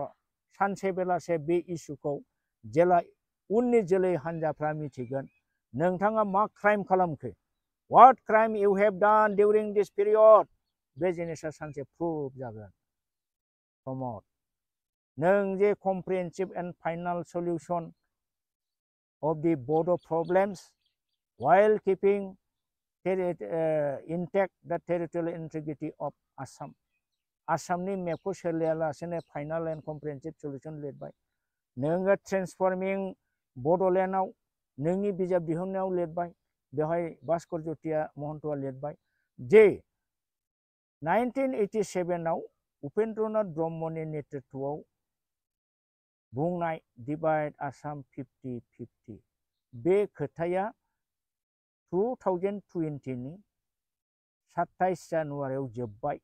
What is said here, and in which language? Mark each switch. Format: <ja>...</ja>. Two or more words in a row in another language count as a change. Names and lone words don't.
<brx>सानसे बेलासे बे इस्युखौ जेला उननि जोलै हान्जाफ्रा मिथिगोन नोंथाङा मा क्राइम खालामखो,</brx> <en>what crime you have done during this period,</en> <brx>बे जिनिसा सानसे प्रुभ जागोन।</brx> <en>प्रमद</en> <brx>नों जे</brx> <en>comprehensive and final solution of the border problems while keeping intact the territorial integrity of Assam.</en> <brx>आसामनि मेपखौ सोलियालासेनो</brx> <en>final and comprehensive solution</en> <brx>लिरबाय। नोङो ट्रेन्सफर्मिं बड'लेण्डआव नोंनि बिजाब दिहुननायाव लिरबाय। बेवहाय भास्कर ज्योतिया महन्तआ लिरबाय जे 1987आव उपेन्द्रनाथ ब्रह्मनि नेतृत्वआव बुंनाय</brx> <en>divide Assam</en> <brx>50-50 बे खोथाया 2020 नि 27 जानुवारियाव जोब्बाय।</brx>